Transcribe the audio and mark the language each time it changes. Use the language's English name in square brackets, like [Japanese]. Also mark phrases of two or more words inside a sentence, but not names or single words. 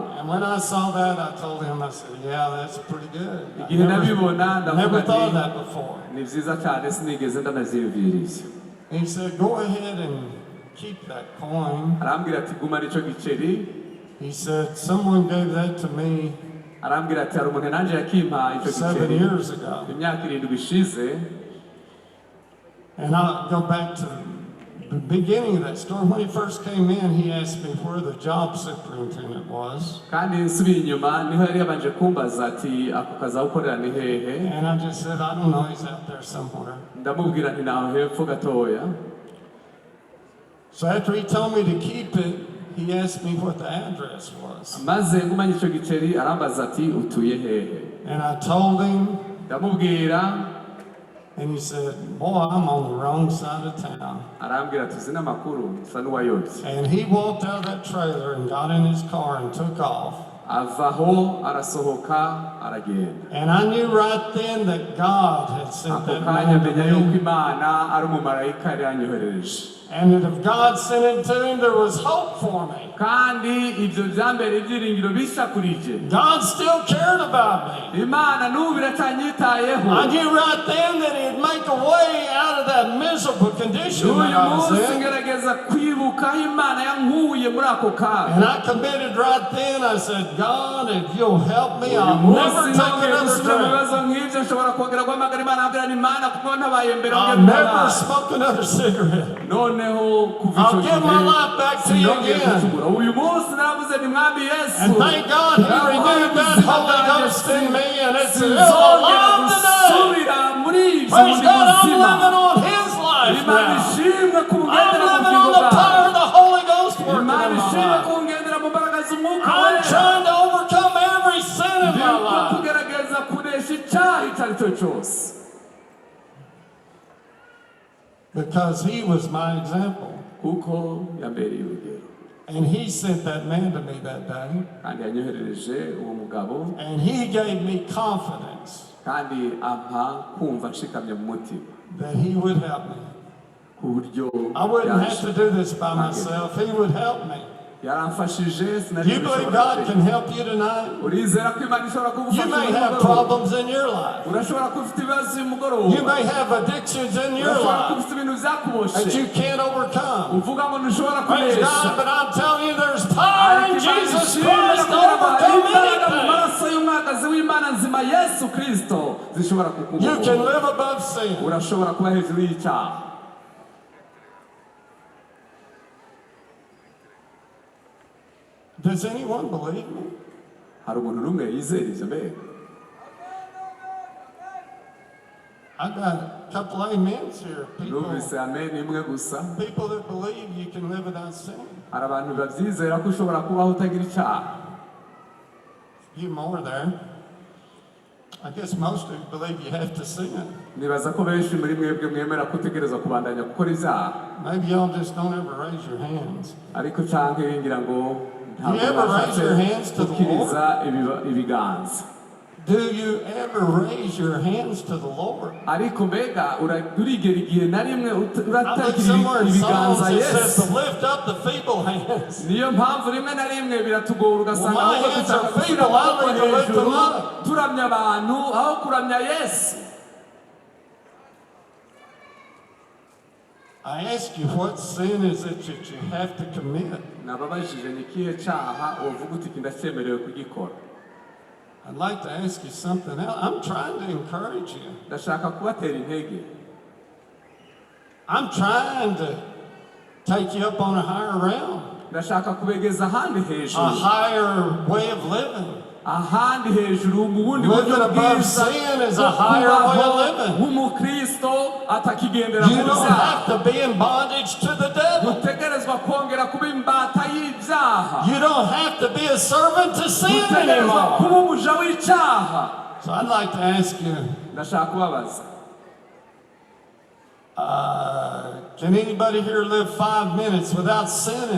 [English] And when I saw that, I told him, I said, yeah, that's pretty good. [Kinyarwanda] igihe nabibona [English] Never [Kinyarwanda] ndavuga [English] thought of [Kinyarwanda] nti [English] that before. [Kinyarwanda] ni byiza cyane sinigeze ndanabyiyumviriza. [English] And he said, go ahead and keep that coin. [Kinyarwanda] arambwira ati guma nicyo giceri. [English] He said, someone gave that to me [Kinyarwanda] arambwira ati hari umuntu nanjye yakimpa icyo 7 giceri [English] years ago. [Kinyarwanda] imyaka 7 ishize. [English] And I'll go back to the beginning of that story. When he first came in, he asked me where the job superintendent was. [Kinyarwanda] kandi nsubiye inyuma niho yari yabanje kumbaza ati ako kazi aho ukorera ni hehe. [English] And I just said, I don't know, he's out there somewhere. [Kinyarwanda] ndamubwira nti naho hepfo gatoya. [English] So after he told me to keep it, he asked me what the address was. [Kinyarwanda] maze ngumanye icyo giceri arambaza ati utuye hehe. [English] And I told him, [Kinyarwanda] ndamubwira. [English] and he said, boy, I'm on the wrong side of town. [Kinyarwanda] arambwira ati uzi n'amakuru usa n'uwayobye. [English] And he walked out of that trailer and got in his car and took off. [Kinyarwanda] avaho arasohoka aragenda. [English] And I knew right then that God had sent [Kinyarwanda] ako [English] that [Kinyarwanda] kanya [English] man to [Kinyarwanda] menya yuko [English] me. [Kinyarwanda] imana ari umumarayika yari yanyohereje. [English] And that if God sent it to him, there was hope for me. [Kinyarwanda] kandi ibyo byambere ibyiringiro bisa kuri jye. [English] God still cared about me. [Kinyarwanda] imana n'ubu iracyanyitayeho. [English] I knew right then that he'd make a way out of that miserable condition that [Kinyarwanda] uyu [English] I was [Kinyarwanda] munsi [English] in. [Kinyarwanda] ngerageza kwibuka aho imana yankuye muri ako kaga. [English] And I committed right then. I said, God, if you'll help me, [Kinyarwanda] uyu [English] I'll never [Kinyarwanda] munsi [English] take [Kinyarwanda] nongeye [English] another [Kinyarwanda] gusubira mu [English] drink. [Kinyarwanda] bibazo nk'ibyo nshobora kongera guhamagara imana nkabwira ni imana kuko ntabaye mbere [English] I'll never smoke another cigarette. [Kinyarwanda] noneho kuva icyo [English] I'll give my life back to you [Kinyarwanda] sinongeye [English] again. [Kinyarwanda] gucumura. uyu munsi naravuze ni mwami yesu. [English] And thank God he renewed that Holy Ghost in me, and it's [Kinyarwanda] sinzongera [English] alive today. [Kinyarwanda] gusubira muri ibyo [English] Praise [Kinyarwanda] ndi [English] God, I'm [Kinyarwanda] muzima. [English] living on his life [Kinyarwanda] imana [English] now. [Kinyarwanda] ishimwe ku [English] I'm [Kinyarwanda] bugendera mu [English] living on [Kinyarwanda] bugingo [English] the power [Kinyarwanda] bwawe. [English] of the Holy Ghost working [Kinyarwanda] imana [English] in my [Kinyarwanda] ishimwe [English] life. [Kinyarwanda] ku bugendera mu mbaraga z'umwuka [English] I'm [Kinyarwanda] wera. [English] trying to overcome every sin in my [Kinyarwanda] ndimo [English] life. [Kinyarwanda] kugerageza kunesha icyaha icyo ari cyo cyose. [English] Because he was my example. [Kinyarwanda] kuko yambereye urugero. [English] And he sent that man to me that day. [Kinyarwanda] kandi yanyoherereje uwo mugabo. [English] And he gave me confidence [Kinyarwanda] kandi ampa kumva nshikamye mu mutima [English] that he would help me. [Kinyarwanda] ku buryo [English] I wouldn't have to do this by myself. He would help me. [Kinyarwanda] yaramfashije. [English] Do you believe God can help you tonight? [Kinyarwanda] urizera ko imana ishobora [English] You [Kinyarwanda] kugufasha [English] may [Kinyarwanda] uyu [English] have [Kinyarwanda] mugoroba. [English] problems in your life. [Kinyarwanda] urashobora kuba ufite ibibazo uyu mugoroba. [English] You may have addictions in your [Kinyarwanda] urashobora kuba [English] life [Kinyarwanda] ufite ibintu [English] that [Kinyarwanda] byakuboshe [English] you can't overcome. [Kinyarwanda] uvuga ngo ntushobora [English] Praise God, [Kinyarwanda] kunesha. [English] but I'm telling you there's power in [Kinyarwanda] ariko imana [English] Jesus [Kinyarwanda] ishimwe [English] Christ to [Kinyarwanda] kugira ngo hari [English] overcome [Kinyarwanda] imbaraga mu [English] anything. [Kinyarwanda] maraso y'umwagazi w'imana nzima yesu kristo zishobora [English] You can [Kinyarwanda] kukubohora. [English] live above sin. [Kinyarwanda] urashobora kuba hejuru y'icyaha. [English] Does anyone believe me? [Kinyarwanda] hari umuntu n'umwe yizera ibyo mbere? [English] I got a couple amens here. [Kinyarwanda] numvise amen imwe gusa. [English] People that believe you can live without sin. [Kinyarwanda] hari abantu babyizera ko ushobora kubaho utagira icyaha. [English] A few more there. I guess most of you believe you have to sin. [Kinyarwanda] nibaza ko benshi muri mwebwe mwemera ko utegereza kubandanya gukora ibyaha. [English] Maybe y'all just don't ever raise your hands. [Kinyarwanda] ariko cyangwa ngira ngo [English] You ever raise your hands to the [Kinyarwanda] gukiriza ibiganza. [English] Do you ever raise your hands to the Lord? [Kinyarwanda] ariko mbega urigera igihe na rimwe [English] I look [Kinyarwanda] uratakira [English] somewhere in Psalms [Kinyarwanda] ibiganza [English] that says [Kinyarwanda] yesu. [English] to lift up the feeble hands. [Kinyarwanda] niyo mpamvu rimwe na rimwe biratugora ugasanga [English] Well, my [Kinyarwanda] ahubwo [English] hands [Kinyarwanda] dushaka [English] are [Kinyarwanda] gushyira [English] feeble. I [Kinyarwanda] amaboko [English] need to lift [Kinyarwanda] hejuru [English] them up. [Kinyarwanda] turamya abantu aho kuramya yesu. [English] I ask you, what sin is it that you have to commit? [Kinyarwanda] nababajije ni ikihe cyaha uvuga uti iki ndacyemerewe kugikora. [English] I'd like to ask you something else. I'm trying to encourage you. [Kinyarwanda] ndashaka kubatera intege. [English] I'm trying to take you up on a higher realm, [Kinyarwanda] ndashaka kubegeza ahandi [English] a [Kinyarwanda] hejuru. [English] higher way of living. [Kinyarwanda] ahandi hejuru mu bundi buryo [English] Living above [Kinyarwanda] bwiza [English] sin is a [Kinyarwanda] bwo [English] higher way of [Kinyarwanda] kubaho [English] living. [Kinyarwanda] nk'umukristo Kristo atakigendera [English] You [Kinyarwanda] mu [English] don't [Kinyarwanda] byaha. [English] have to be in bondage to the devil. [Kinyarwanda] Utegerezwa kongera kuba imbata y'ibyaha. [English] You don't have to be a servant to sin [Kinyarwanda] Utegerezwa [English] anymore. [Kinyarwanda] kuba umuja w'icyaha. [English] So I'd like to ask you, [Kinyarwanda] Ndashaka kubabaza. [English] can anybody here live 5 minutes without sinning?